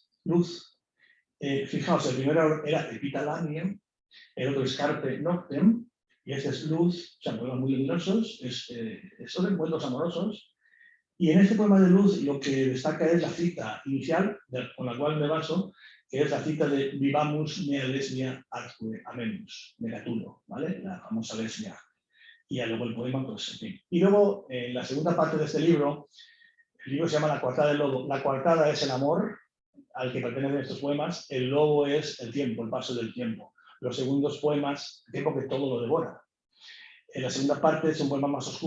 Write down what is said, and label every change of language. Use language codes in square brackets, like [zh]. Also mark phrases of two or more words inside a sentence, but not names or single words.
[es] Fijaos, el primero era Epitalamio, el otro es Carpe Noctem, y este es Luz, o sea, poemas muy luminosos, son encuentros amorosos. Y en este poema de Luz lo que destaca es la cita inicial, con la cual me baso, que es la cita de [la] Vivamus mea lesbia atque amemus, [es] de Catulo, ¿vale? La famosa lesbia. Y luego el poema, pues, en fin. Y luego, en la segunda parte de este libro, el libro se llama La coartada del lobo. La coartada es el amor al que pertenecen estos poemas, el lobo es el tiempo, el paso del tiempo. Los segundos poemas, el tiempo que todo lo devora. En la segunda parte son poemas más oscuros.